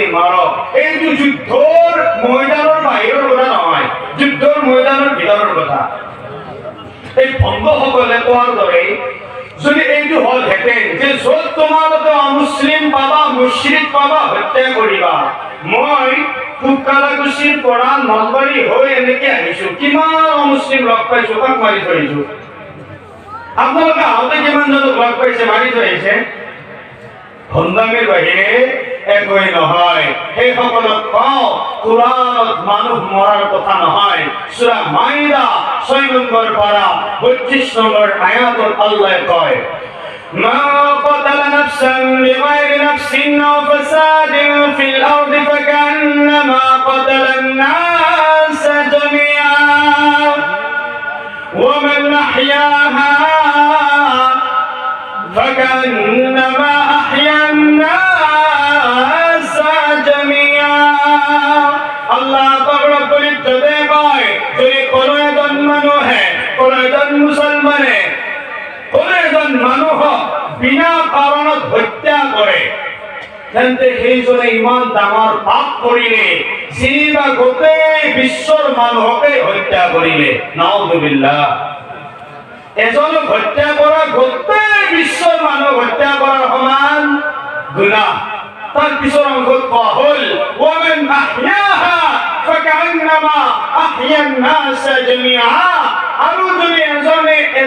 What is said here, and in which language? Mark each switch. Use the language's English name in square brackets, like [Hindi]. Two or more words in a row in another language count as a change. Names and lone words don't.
[Assamese] মাৰক এইটো যুদ্ধৰ ময়দানৰ বাহিৰৰ কথা নহয় যুদ্ধৰ ময়দানৰ ভিতৰৰ কথা এই ভংগসকলে কোৱাৰ দৰে যদি এইটো হল হেঁতেন যে য'ত তোমালোকে অমুছলিম পাবা মুশৰিক পাবা হত্যা কৰিবা মই ফুটকালাকুছিৰ পৰা নলবাৰী হৈ এনেকে আহিছো কিমান অমুছলিম লগ পাইছো কাক মাৰি ধৰিছো আপোনালোকে আহোঁতে কিমানজনক লগ পাইছে, মাৰি থৈ আহিছে? ভণ্ডামিৰ বাহিৰে একোৱেই নহয়। সেইসকলক কওঁ, কোৰাণত মানুহ মৰাৰ কথা নহয়। সূৰা মাইদা 6 নম্বৰ পাৰা 32 নম্বৰ আয়াতত আল্লাহে কয়, [Arabic] মা قتل نفسا بغير نفس أو فساد في الأرض فكأنما قتل الناس جميعا ومن أحياها فكأنما أحيا الناس جميعا [Assamese] আল্লাহ তাআলা পরিত্রাতে কয়, যদি কোন একজন মানুহে, কোন একজন মুসলমানে কোন একজন মানুহ বিনা কাৰণত হত্যা কৰে, তেন্তে সেইজনে ইমান ডাঙৰ পাপ কৰিলে, যিবা গোটেই বিশ্বৰ মানুহকে হত্যা কৰিলে। নাউযুবিল্লাহ। এজনক হত্যা কৰা গোটেই বিশ্বৰ মানুহ হত্যা কৰাৰ সমান গুনাহ। [Arabic] তার পিছৰ অংশত কোৱা হ'ল, ومن أحياها فكأنما أحيا الناس جميعا. আৰু যদি এজনে